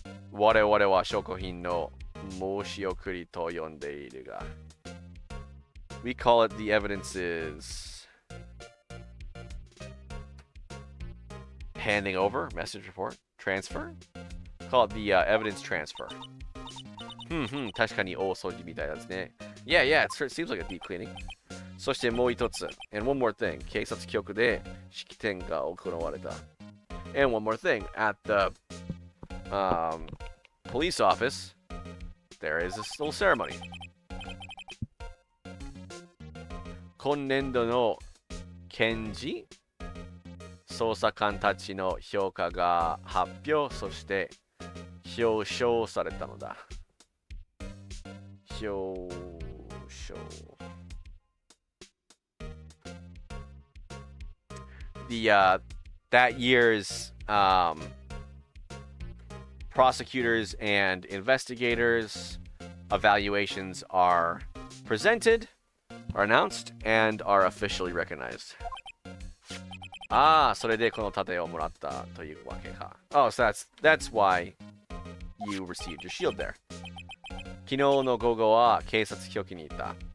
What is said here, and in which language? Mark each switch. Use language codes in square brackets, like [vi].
[ja] 我々は証拠品の申し送りと呼んでいるが [en] We call it the evidences handing over, message report, transfer? Call it the evidence transfer. [ja] 確かに大掃除みたいですね。 [en] Yeah, it seems like a deep cleaning. [ja] そしてもう一つ [en] and one more thing [ja] 警察局で式典が行われた [en] and one more thing at the police office there is this little ceremony [ja] 今年度の検事捜査官たちの評価が発表そして表彰されたのだ表彰 [en] that year's prosecutors and investigators evaluations are presented, are announced, and are officially recognized. [ja] Ah, それでこの盾をもらったというわけか。 [en] Oh, so that's why you received your shield there. [ja] 昨日の午後は警察局にいた。